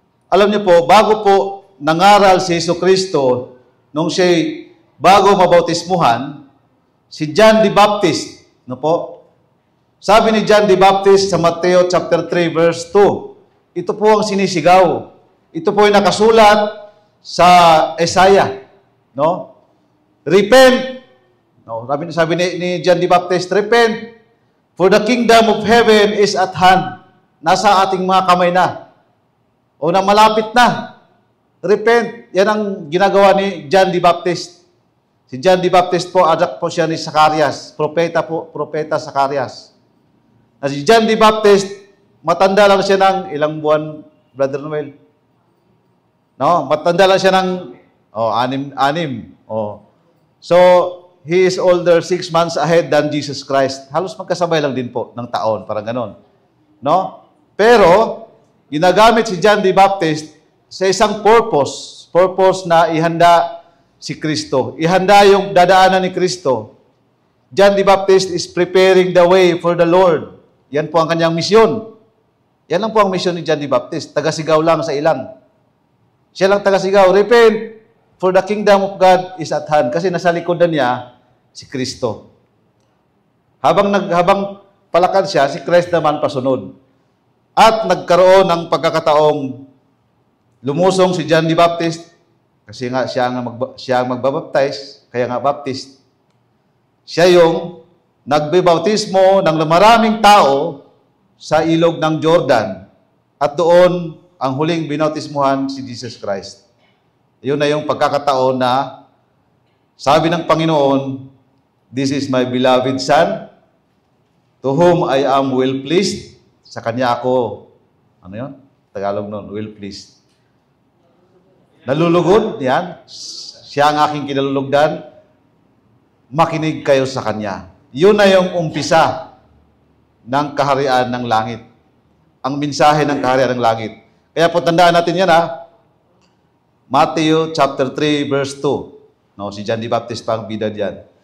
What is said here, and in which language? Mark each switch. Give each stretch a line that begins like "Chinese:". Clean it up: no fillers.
Filipino: Alam niyo po, bago po nangaral si Jesucristo nung siya'y bago mabautismuhan, si John the Baptist, no po? Sabi ni John the Baptist sa Mateo chapter 3 verse 2, ito po ang sinisigaw. Ito po ay nakasulat sa Isaiah, no?
English: Repent.
Filipino: No, sabi ni John the Baptist,
English: repent, for the kingdom of heaven is at hand.
Filipino: Nasa ating mga kamay na. O na malapit na. Repent. Yan ang ginagawa ni John the Baptist. Si John the Baptist po, anak po siya ni Zacarias. Propeta Zacarias. Na si John the Baptist, matanda lang siya ng ilang buwan, Brother Noel? No, matanda lang siya ng anim.
English: So, he is older 6 months ahead than Jesus Christ.
Filipino: Halos magkasabay lang din po ng taon, parang ganon. No? Pero, ginagamit si John the Baptist sa isang purpose na ihanda si Kristo. Ihanda yung dadaanan ni Kristo.
English: John the Baptist is preparing the way for the Lord.
Filipino: Yan po ang kanyang misyon. Yan lang po ang misyon ni John the Baptist. Tagasigaw lang sa ilan. Siya lang tagasigaw,
English: repent, for the kingdom of God is at hand.
Filipino: Kasi nasa likodan niya si Kristo. Habang palakad siya, si Christ naman pasunod. At nagkaroon ng pagkakataong lumusong si John the Baptist kasi nga siya ang magbabaptize, kaya nga Baptist. Siya yung nagbibautismo ng maraming tao sa ilog ng Jordan. At doon ang huling binautismuhan si Jesus Christ. Yun na yung pagkakataon na sabi ng Panginoon,
English: this is my beloved Son, to whom I am well pleased.
Filipino: Sa Kanya ako, ano yun? Tagalog nun, well pleased. Nalulugod, yan. Siya ang aking kinalulugdan. Makinig kayo sa Kanya. Yun na yung umpisa ng kaharian ng langit. Ang mensahe ng kaharian ng langit. Kaya po tandaan natin yan Matthew chapter 3 verse 2. No, si John the Baptist pa ang bida diyan.